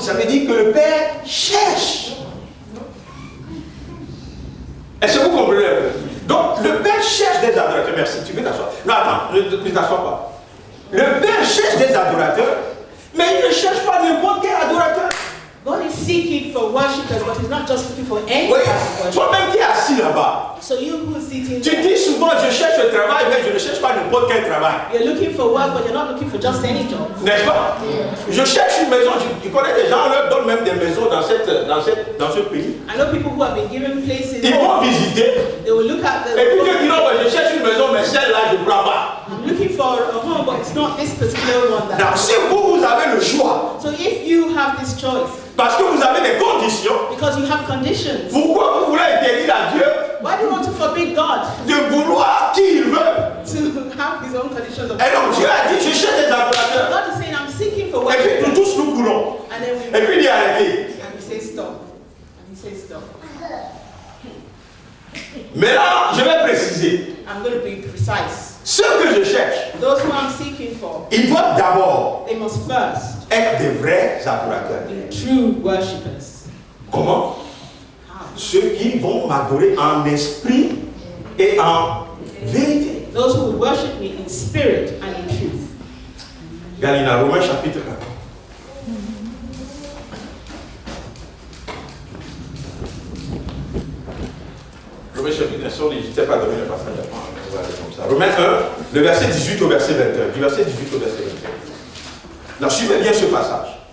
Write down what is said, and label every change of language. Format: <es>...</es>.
<fr>Ça veut dire que le Père cherche. Est-ce que vous comprenez? Donc, le Père cherche des adorateurs. Merci, tu veux t'asseoir. Non, attends, ne t'assois pas. Le Père cherche des adorateurs, mais il ne cherche pas n'importe quel adorateur.</fr> <en>God is seeking for worshippers, but He's not just looking for any</en> <fr>Oui,</fr> <en>type of worship.</en> <fr>toi-même qui es assis là-bas,</fr> <en>So you who is sitting</en> <fr>tu</fr> <en>there,</en> <fr>dis souvent, je cherche le travail, mais je ne cherche pas n'importe quel travail.</fr> <en>you're looking for work, but you're not looking for just any job.</en> <fr>N'est-ce pas? Je cherche une maison, je connais des gens, on leur donne même des maisons dans ce pays.</fr> <en>I know people who have been given places.</en> <fr>Ils vont visiter,</fr> <en>They will look at</en> <fr>et puis ils disent, non,</fr> <en>the.</en> <fr>je cherche une maison, mais celle-là, je ne prends pas.</fr> <en>I'm looking for a home, but it's not this particular one that.</en> <fr>Donc, si vous avez le choix,</fr> <en>So if you have this choice,</en> <fr>parce que vous avez des conditions,</fr> <en>because you have conditions,</en> <fr>pourquoi vous voulez interdire à Dieu</fr> <en>why do you want to forbid God</en> <fr>de vouloir qui il veut?</fr> <en>to have His own conditions of</en> <fr>Et donc Dieu a dit, je cherche des adorateurs.</fr> <en>God is saying, I'm seeking for</en> <fr>Et puis</fr> <en>worship.</en> <fr>nous tous nous courons.</fr> <en>And then we</en> <fr>Et puis il dit arrêtez.</fr> <en>and He says stop. And He says stop.</en> <fr>Mais là, je vais préciser.</fr> <en>I'm going to be precise.</en> <fr>Ceux que je cherche,</fr> <en>Those who I'm seeking for,</en> <fr>ils doivent d'abord</fr> <en>they must first</en> <fr>être des vrais adorateurs.</fr> <en>be true worshippers.</en> <fr>Comment?</fr> <en>How?</en> <fr>Ceux qui vont m'adorer en esprit et en vérité.</fr> <en>Those who will worship me in spirit and in truth.</en> <fr>Galina, Romains chapitre 1. Romains chapitre 1, je ne t'ai pas donné le passage avant, on va aller comme ça. Romains 1, le verset 18 au verset 21. Du verset 18 au verset 21. Alors, suivez bien ce passage.</fr>